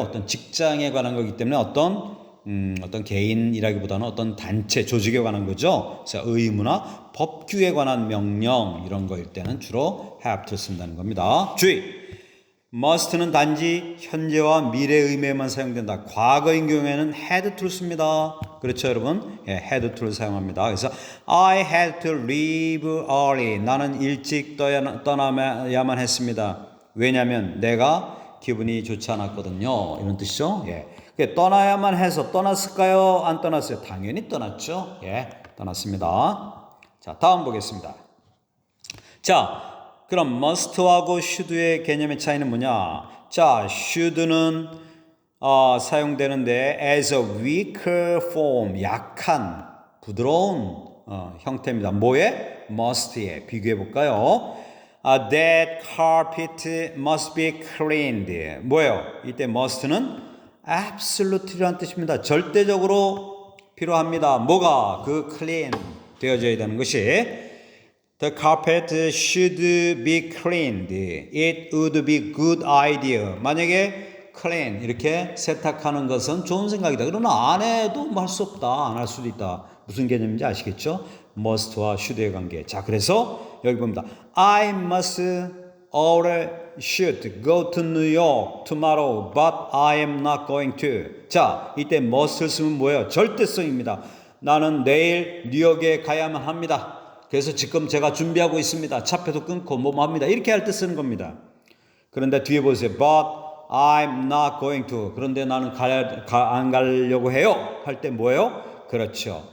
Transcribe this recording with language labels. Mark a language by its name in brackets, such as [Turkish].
[Korean] 어떤 직장에 관한 거기 때문에 어떤 개인이라기보다는 어떤 단체, 조직에 관한 거죠. 그래서 의무나 법규에 관한 명령, 이런 거일 때는 주로 have to 쓴다는 겁니다. 주의! must는 단지 현재와 미래 의미에만 사용된다. 과거인 경우에는 had to를 씁니다. 그렇죠, 여러분? had to를 사용합니다. 그래서 [English] I had to leave early. [Korean] 나는 일찍 떠나야만 했습니다. 왜냐하면 내가 기분이 좋지 않았거든요. 이런 뜻이죠. 떠나야만 해서 떠났을까요? 안 떠났어요? 당연히 떠났죠. 떠났습니다. 자, 다음 보겠습니다. 자, 그럼 must하고 should의 개념의 차이는 뭐냐? 자, should는 사용되는데 [English] as a weaker form, [Korean] 약한, 부드러운 형태입니다. 뭐에? must에 비교해 볼까요? [English] That carpet must be cleaned. [Korean] 뭐예요? 이때 must는 absolute라는 뜻입니다. 절대적으로 필요합니다. 뭐가? 그 clean 되어져야 되는 것이. [English] The carpet should be cleaned. It would be good idea. [Korean] 만약에 clean 이렇게 세탁하는 것은 좋은 생각이다. 그러나 안 해도 할 수 없다. 안 할 수도 있다. 무슨 개념인지 아시겠죠? must와 should의 관계. 자, 그래서 여기 봅니다. [English] I must or should go to New York tomorrow, but I am not going to. [Korean] 자, 이때 must를 쓰면 뭐예요? 절대성입니다. 나는 내일 뉴욕에 가야만 합니다. 그래서 지금 제가 준비하고 있습니다. 차표도 끊고 뭐 합니다. 이렇게 할 때 쓰는 겁니다. 그런데 뒤에 보세요. [English] But I'm not going to. [Korean] 그런데 나는 안 가려고 해요. 할 때 뭐예요? 그렇죠.